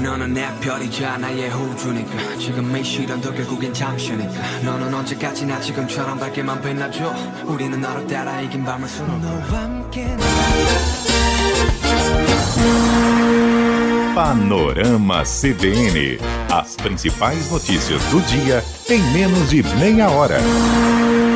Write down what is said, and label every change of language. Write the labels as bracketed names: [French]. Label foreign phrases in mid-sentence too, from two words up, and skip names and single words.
[Korean] 너는 내 별이자 나의 호주니까 지금의 시련도 결국엔 잠시니까 너는 언제까지나 지금처럼 밝게만 빛나줘 우리는 너를 따라 이긴 밤을 수놓고 너와 함께 [Portuguese] Panorama CBN. As principais notícias do dia em menos de meia hora.